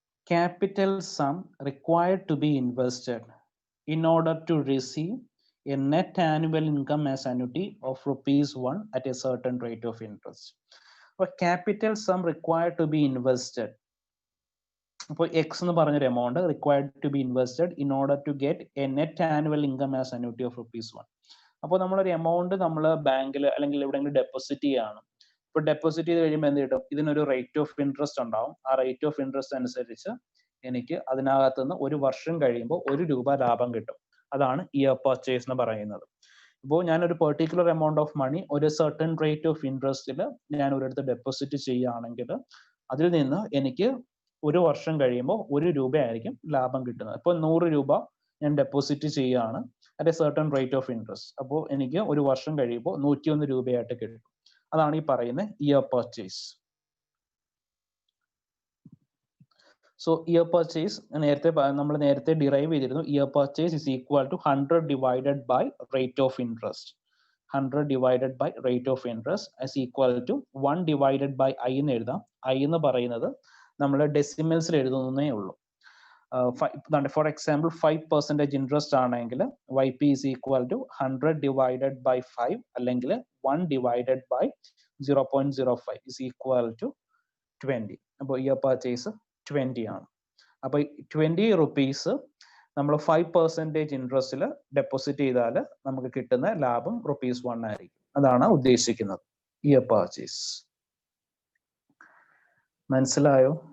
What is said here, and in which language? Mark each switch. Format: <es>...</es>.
<en>Capital sum required to be invested in order to receive a net annual income as annuity of ₹1 at a certain rate of interest. അപ്പോൾ capital sum required to be invested, അപ്പോൾ x</en> <ml>എന്ന് പറഞ്ഞൊരു amount</ml> <en>required to be invested in order to get a net annual income as annuity of ₹1.</en> <ml>അപ്പോൾ നമ്മളൊരു amount നമ്മൾ ബാങ്കിൽ അല്ലെങ്കിൽ എവിടെയെങ്കിലും ഡെപ്പോസിറ്റ് ചെയ്യുകയാണ്. ഇപ്പോൾ ഡെപ്പോസിറ്റ് ചെയ്ത് കഴിയുമ്പോൾ എന്ത് കിട്ടും? ഇതിനൊരു റേറ്റ് ഓഫ് ഇൻട്രസ്റ്റ് ഉണ്ടാവും. ആ റേറ്റ് ഓഫ് ഇൻട്രസ്റ്റ് അനുസരിച്ച് എനിക്ക് അതിനകത്തുനിന്ന് ഒരു വർഷം കഴിയുമ്പോൾ ₹1 ലാഭം കിട്ടും. അതാണ് ഇയർ പർച്ചേസ് എന്ന് പറയുന്നത്. ഇപ്പോൾ ഞാനൊരു പെർട്ടിക്കുലർ എമൗണ്ട് ഓഫ് മണി ഒരു സർട്ടൺ റേറ്റ് ഓഫ് ഇൻട്രസ്റ്റിൽ ഞാൻ ഒരിടത്ത് ഡെപ്പോസിറ്റ് ചെയ്യുകയാണെങ്കിൽ അതിൽ നിന്ന് എനിക്ക് ഒരു വർഷം കഴിയുമ്പോൾ ₹1 ആയിരിക്കും ലാഭം കിട്ടുന്നത്. ഇപ്പോൾ ₹100 ഞാൻ ഡെപ്പോസിറ്റ് ചെയ്യുകയാണ്</ml> <en>At a certain rate of interest.</en> <ml>അപ്പോൾ എനിക്ക് ഒരു വർഷം കഴിയുമ്പോൾ ₹101 ആയിട്ട് കിട്ടും. അതാണ് ഈ പറയുന്ന year purchase. So year purchase നമ്മൾ നേരത്തെ ഡിറൈവ് ചെയ്തിരുന്നു.</ml> <en>Year purchase is equal to 100 divided by rate of interest. 100 divided by rate of interest is equal to 1 divided by</en> <ml>i എന്ന് എഴുതാം. i എന്ന് പറയുന്നത് നമ്മൾ ഡെസിമൽസിൽ എഴുതുന്നേ ഉള്ളൂ.</ml> <en>for example 5% interest ആണെങ്കിൽ YP is equal to 100 divided by 5</en> <ml>അല്ലെങ്കിൽ</ml> <en>1 divided by 0.05 is equal to 20.</en> <ml>അപ്പോൾ year purchase 20 ആണ്. അപ്പോൾ 20 റുപ്പീസ് നമ്മൾ 5% ഇൻട്രസ്റ്റിൽ ഡെപ്പോസിറ്റ് ചെയ്താൽ നമുക്ക് കിട്ടുന്ന ലാഭം ₹1 ആയിരിക്കും. അതാണ് ഉദ്ദേശിക്കുന്നത് ഇയർ പർച്ചേസ്. മനസ്സിലായോ?</ml>